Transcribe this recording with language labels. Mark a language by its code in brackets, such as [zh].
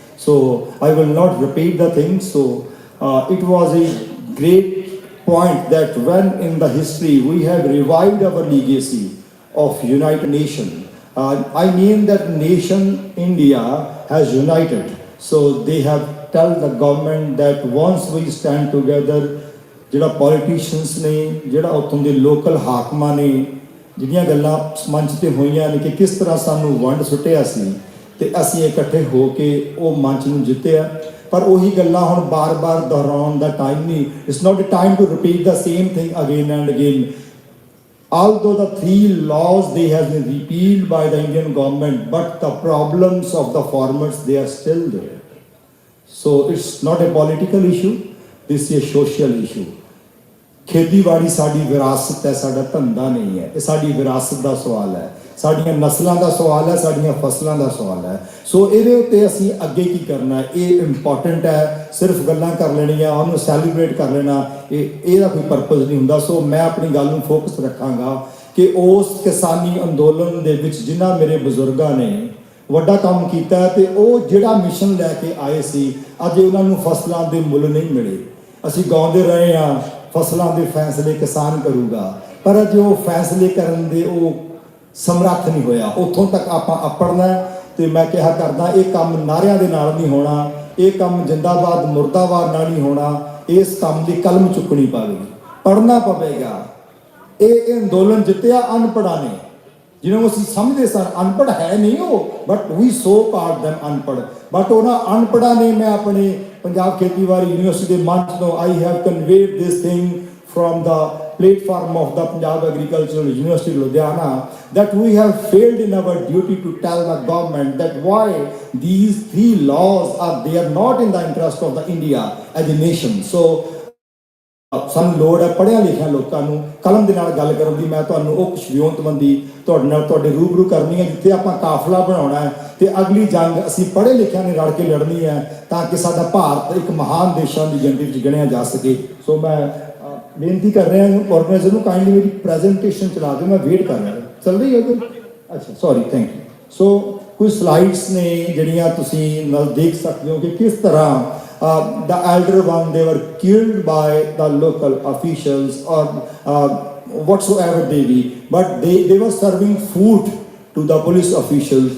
[en] So I will not repeat the things. So it was a great point that when in the history we have revived our legacy of United Nations. I mean that nation India has united. So they have tell the government that once we stand together, [pa] ਜਿਹੜਾ politicians ਨੇ, ਜਿਹੜਾ ਉੱਥੋਂ ਦੇ local ਹਾਕਮਾਂ ਨੇ, ਜਿਹੜੀਆਂ ਗੱਲਾਂ ਮੰਚ 'ਤੇ ਹੋਈਆਂ ਨੇ ਕਿ ਕਿਸ ਤਰ੍ਹਾਂ ਸਾਨੂੰ ਵੰਡ ਸੁੱਟਿਆ ਸੀ ਅਤੇ ਅਸੀਂ ਇਕੱਠੇ ਹੋ ਕੇ ਉਹ ਮੰਚ ਨੂੰ ਜਿੱਤਿਆ, ਪਰ ਉਹੀ ਗੱਲਾਂ ਹੁਣ ਬਾਰ-ਬਾਰ ਦੁਹਰਾਉਣ ਦਾ ਟਾਈਮ ਨਹੀਂ. [en] It's not a time to repeat the same thing again and again. Although the 3 laws, they have been repealed by the Indian government, but the problems of the farmers, they are still there. So it's not a political issue, this is a social issue. [pa] ਖੇਤੀਬਾੜੀ ਸਾਡੀ ਵਿਰਾਸਤ ਹੈ, ਸਾਡਾ ਧੰਦਾ ਨਹੀਂ ਹੈ. ਇਹ ਸਾਡੀ ਵਿਰਾਸਤ ਦਾ ਸਵਾਲ ਹੈ, ਸਾਡੀਆਂ ਨਸਲਾਂ ਦਾ ਸਵਾਲ ਹੈ, ਸਾਡੀਆਂ ਫਸਲਾਂ ਦਾ ਸਵਾਲ ਹੈ. ਸੋ ਇਹਦੇ ਉੱਤੇ ਅਸੀਂ ਅੱਗੇ ਕੀ ਕਰਨਾ ਹੈ, ਇਹ ਇੰਪੋਰਟੈਂਟ ਹੈ. ਸਿਰਫ ਗੱਲਾਂ ਕਰ ਲੈਣੀਆਂ, ਉਹਨੂੰ ਸੈਲੀਬ੍ਰੇਟ ਕਰ ਲੈਣਾ, ਇਹਦਾ ਕੋਈ ਪਰਪਸ ਨਹੀਂ ਹੁੰਦਾ. ਸੋ ਮੈਂ ਆਪਣੀ ਗੱਲ ਨੂੰ ਫੋਕਸ ਰੱਖਾਂਗਾ ਕਿ ਉਸ ਕਿਸਾਨੀ ਅੰਦੋਲਨ ਦੇ ਵਿੱਚ ਜਿਨ੍ਹਾਂ ਮੇਰੇ ਬਜ਼ੁਰਗਾਂ ਨੇ ਵੱਡਾ ਕੰਮ ਕੀਤਾ ਤੇ ਉਹ ਜਿਹੜਾ ਮਿਸ਼ਨ ਲੈ ਕੇ ਆਏ ਸੀ, ਅੱਜ ਉਹਨਾਂ ਨੂੰ ਫਸਲਾਂ ਦੇ ਮੁੱਲ ਨਹੀਂ ਮਿਲੇ. ਅਸੀਂ ਗਾਉਂਦੇ ਰਹੇ ਹਾਂ, ਫਸਲਾਂ ਦੇ ਫੈਸਲੇ ਕਿਸਾਨ ਕਰੂਗਾ, ਪਰ ਅੱਜ ਉਹ ਫੈਸਲੇ ਕਰਨ ਦੇ ਉਹ ਸਮਰੱਥ ਨਹੀਂ ਹੋਇਆ. ਉੱਥੋਂ ਤੱਕ ਆਪਾਂ ਆਪੜਨਾ. ਤੇ ਮੈਂ ਕਿਹਾ ਕਰਦਾ, ਇਹ ਕੰਮ ਨਾਰਿਆਂ ਦੇ ਨਾਲ ਨਹੀਂ ਹੋਣਾ, ਇਹ ਕੰਮ ਜਿੰਦਾਬਾਦ ਮੁਰਦਾਬਾਦ ਨਾਲ ਨਹੀਂ ਹੋਣਾ. ਇਸ ਕੰਮ ਦੀ ਕਲਮ ਚੁੱਕਣੀ ਪਵੇਗੀ, ਪੜ੍ਹਨਾ ਪਵੇਗਾ. ਇਹ ਅੰਦੋਲਨ ਜਿੱਤਿਆ ਅਨਪੜ੍ਹਾਂ ਨੇ, ਜਿਹਨਾਂ ਨੂੰ ਅਸੀਂ ਸਮਝਦੇ ਸਨ ਅਨਪੜ੍ਹ ਹੈ ਨਹੀਂ ਉਹ, [en] but we so called them [pa] ਅਨਪੜ੍ਹ. ਬਟ ਉਹਨਾਂ ਅਨਪੜ੍ਹਾਂ ਨੇ, ਮੈਂ ਆਪਣੇ ਪੰਜਾਬ ਖੇਤੀਬਾੜੀ ਯੂਨੀਵਰਸਿਟੀ ਦੇ ਮੰਚ ਤੋਂ [en] I have conveyed this thing from the platform of the Punjab Agricultural University Ludhiana, that we have failed in our duty to tell the government that why these 3 laws are, they are not in the interest of the India as a nation. [pa] So ਸਾਨੂੰ ਲੋੜ ਹੈ ਪੜ੍ਹਿਆ ਲਿਖਿਆ ਲੋਕਾਂ ਨੂੰ ਕਲਮ ਦੇ ਨਾਲ ਗੱਲ ਕਰਨ ਦੀ. ਮੈਂ ਤੁਹਾਨੂੰ ਉਹ ਕੁਛ ਵਿਉਂਤਬੰਦੀ ਤੁਹਾਡੇ ਨਾਲ ਤੁਹਾਡੇ ਰੂਬਰੂ ਕਰਨੀ ਹੈ, ਜਿੱਥੇ ਆਪਾਂ ਕਾਫਲਾ ਬਣਾਉਣਾ ਹੈ ਤੇ ਅਗਲੀ ਜੰਗ ਅਸੀਂ ਪੜ੍ਹੇ ਲਿਖਿਆਂ ਨੇ ਰਲ ਕੇ ਲੜਨੀ ਹੈ, ਤਾਂ ਕਿ ਸਾਡਾ ਭਾਰਤ ਇੱਕ ਮਹਾਨ ਦੇਸ਼ਾਂ ਦੀ ਗਿਣਤੀ ਵਿੱਚ ਗਿਣਿਆ ਜਾ ਸਕੇ. ਸੋ ਮੈਂ ਬੇਨਤੀ ਕਰ ਰਿਹਾ ਆਰਗੇਨਾਈਜ਼ਰ ਨੂੰ, ਕਾਈਂਡਲੀ ਮੇਰੀ ਪ੍ਰੈਜੈਂਟੇਸ਼ਨ ਚਲਾ ਦਿਓ, ਮੈਂ ਵੇਟ ਕਰ ਰਿਹਾ. ਚੱਲ ਰਹੀ ਹੈ ਕੋਈ? ਅੱਛਾ, ਸੌਰੀ, ਥੈਂਕ ਯੂ. ਸੋ ਕੁਝ ਸਲਾਈਡਸ ਨੇ ਜਿਹੜੀਆਂ ਤੁਸੀਂ ਨਾਲ ਦੇਖ ਸਕਦੇ ਹੋ ਕਿ ਕਿਸ ਤਰ੍ਹਾਂ [en] the elder one, they were killed by the local officials or whatsoever they be, but they were serving food to the police officials.